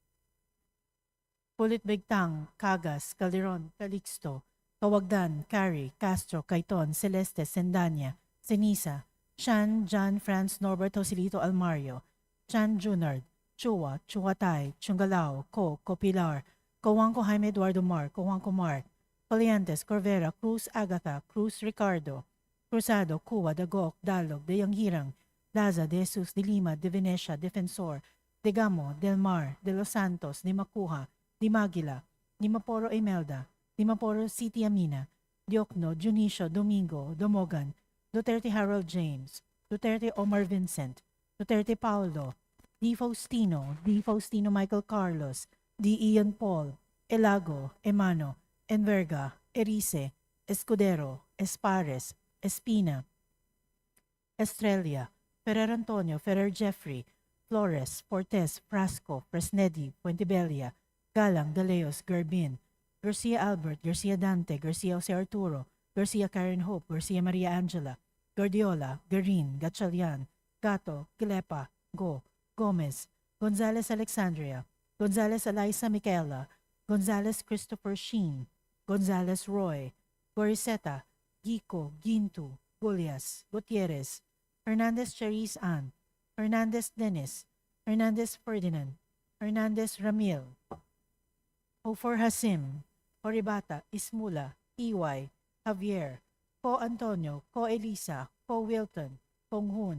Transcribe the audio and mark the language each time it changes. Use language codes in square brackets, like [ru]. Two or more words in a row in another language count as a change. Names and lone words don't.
[en] Pulit Bigtang, Cagas, Calderon, Calixto, Kawagdan, Cari, Castro, Caiton, Celeste, Sendanya, Senisa, Chan, John, Franz, Norbert, Joselito, Almario, Chan, Junard, Chua, Chuatay, Chungalao, Copilar, Cojuanco Jaime Eduardo Mar, Cojuanco Mart, Coliantes, Corvera, Cruz Agatha, Cruz Ricardo, Cruzado, Cuba, Dagok, Dalog, De Yanghirang, Daza, De Jesus, De Lima, De Venecia, Defensor, De Gamo, Del Mar, De Los Santos, De Macuja, De Maguila, De Maporo Imelda, De Maporo City Amina, Diokno, Junicio, Domingo, Domogan, Duterte Harold James, Duterte Omar Vincent, Duterte Paulo, D. Faustino Michael Carlos, D. Ian Paul, Elago, Emano, Enverga, Erice, Escudero, Espares, Espina, Estrella, Ferrer Antonio, Ferrer Jeffrey, Flores, Fortes, Frasco, Fresnedi, Puentebella, Galang, Daleos, Gerbin, Garcia Albert, Garcia Dante, Garcia Jose Arturo, Garcia Karen Hope, Garcia Maria Angela, Guardiola, Garin, Gatchalian, Gato, Gilepa, Go, Gomez, Gonzalez Alexandria, Gonzalez Eliza Micaela, Gonzalez Christopher Sheen, Gonzalez Roy, Goriseta, Gico, Gintu, Gulias, Gutierrez, Hernandez Cherise Ann, Hernandez Dennis, Hernandez Ferdinand, Hernandez Ramil, Ofor Hasim, Horibata, Ismula, EY, Javier, Ko Antonio, Ko Elisa, Ko Wilton, Ponghun,